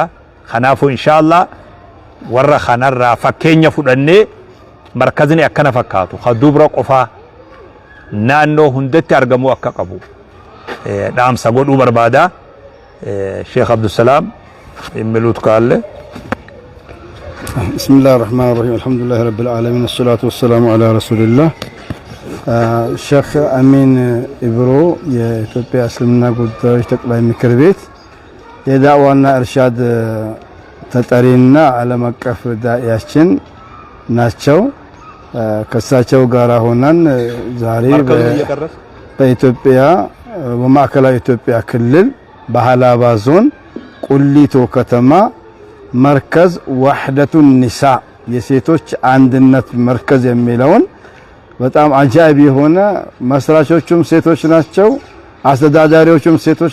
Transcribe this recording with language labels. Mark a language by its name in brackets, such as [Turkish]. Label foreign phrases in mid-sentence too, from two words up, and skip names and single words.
[Oromo] Kanaafuu inshallah warra kanarraa fakkeenya fudhannee markazni akkana fakkaatu dubra qofaa naannoo hundatti argamu akka qabu dhaamsa godhuu barbaada. Sheekh Abdusalaam imiluut kaalle. [Arabic] بسم الله الرحمن الرحيم الحمد لله رب العالمين الصلاة والسلام على رسول الله. [Amharic] الشيخ أمين إبرو የኢትዮጵያ እስልምና ጉዳዮች ጠቅላይ ምክር ቤት የዳዕዋና እርሻድ ተጠሪና ዓለም አቀፍ ዳኢያችን ናቸው። ከሳቸው ጋር ሆነን ዛሬ በኢትዮጵያ በማዕከላዊ ኢትዮጵያ ክልል በሐላባ ዞን ቁሊቶ ከተማ መርከዝ ወህደቱን ኒሳ የሴቶች አንድነት መርከዝ የሚለውን በጣም አጃኢብ የሆነ መስራቾቹም ሴቶች ናቸው፣ አስተዳዳሪዎቹም ሴቶች